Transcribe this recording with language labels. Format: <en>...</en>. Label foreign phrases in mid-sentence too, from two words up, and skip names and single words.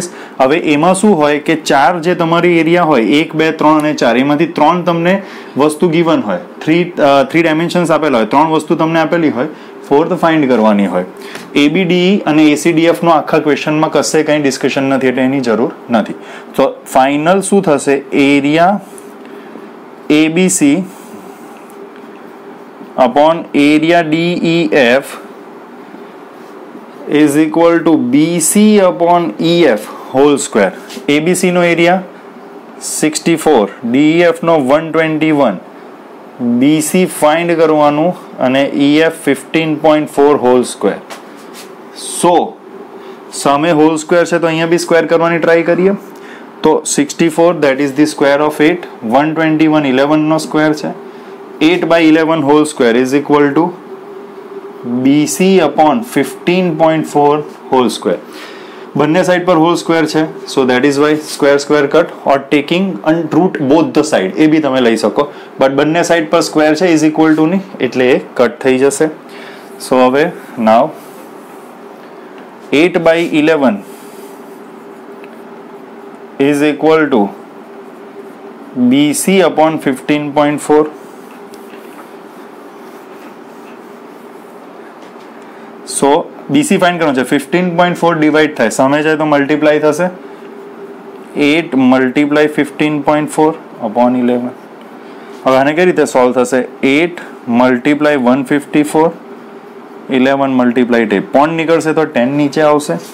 <gu>હવે એમાં શું હોય કે ચાર જે તમારી એરિયા હોય 1, 2, 3 અને 4, એમાંથી 3 તમને વસ્તુ ગિવન હોય, 3 ડાયમેન્શન્સ આપેલા હોય, 3 વસ્તુ તમને આપેલી હોય, 4th ફાઇન્ડ કરવાની હોય. ABDE અને ACDF નો આખા ક્વેશ્ચનમાં કશે કંઈ ડિસ્કશન નથી, એટલે એની જરૂર નથી. તો ફાઇનલ શું થશે?</gu> <en>એરિયા ABC upon area DEF is equal to BC upon EF whole square.</en> <gu>ABC નો એરિયા 64, DEF નો 121, BC ફાઇન્ડ કરવાનું અને EF 15.4</gu> <en>whole square.</en> <gu>સો સામે</gu> <en>whole square</en> <gu>છે તો અહીંયા બી સ્ક્વેર કરવાની ટ્રાય કરીએ. તો 64</gu> <en>that is the square of 8,</en> <gu>121 11 નો સ્ક્વેર છે, 8/11</gu> <en>whole square is equal to BC upon 15.4 whole square.</en> <gu>બંને સાઈડ પર હોલ સ્ક્વેર છે,</gu> <en>so that is why square cut or taking root both the side,</en> <gu>એ બી તમે લઈ શકો, બટ બંને સાઈડ પર સ્ક્વેર છે</gu> <en>is equal to</en> <gu>ની, એટલે એ કટ થઈ જશે.</gu> <en>સો હવે નાવ 8/11 is equal to BC upon 15.4.</en> <gu>સો BC ફાઇન્ડ કરવાનું છે, 15.4 ડિવાઈડ થાય, સામે જાય તો મલ્ટીપ્લાય થશે, 8 × 15.4 upon 11. હવે આને કઈ રીતે સોલ્વ થશે? 8 × 154, 11 × 10, પોઈન્ટ નીકળશે તો 10 નીચે આવશે.</gu>